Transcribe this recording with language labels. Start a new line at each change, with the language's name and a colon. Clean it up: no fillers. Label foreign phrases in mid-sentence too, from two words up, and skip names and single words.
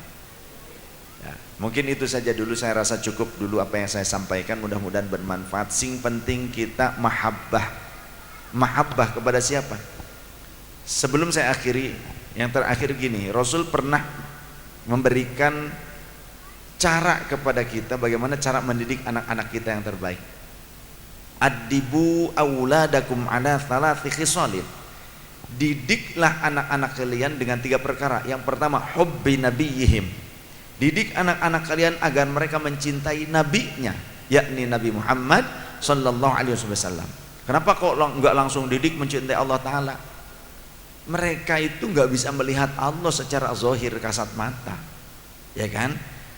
Indonesian: Ya, mungkin itu saja dulu, saya rasa cukup dulu apa yang saya sampaikan, mudah-mudahan bermanfaat.
Javanese: Sing penting
Indonesian: kita mahabbah kepada siapa? Sebelum saya akhiri, yang terakhir gini, Rasul pernah memberikan cara kepada kita bagaimana cara mendidik anak-anak kita yang terbaik.
Arabic: أدبوا أولادكم على ثلاث خصال.
Indonesian: Didiklah anak-anak kalian dengan 3 perkara. Yang pertama,
Arabic: حب نبيهم.
Indonesian: Didik anak-anak kalian agar mereka mencintai nabinya, yakni Nabi Muhammad
Arabic: صلى الله عليه وسلم.
Indonesian: Kenapa kok enggak langsung didik mencintai Allah Ta'ala? Mereka itu nggak bisa melihat Allah secara zahir kasat mata, ya kan?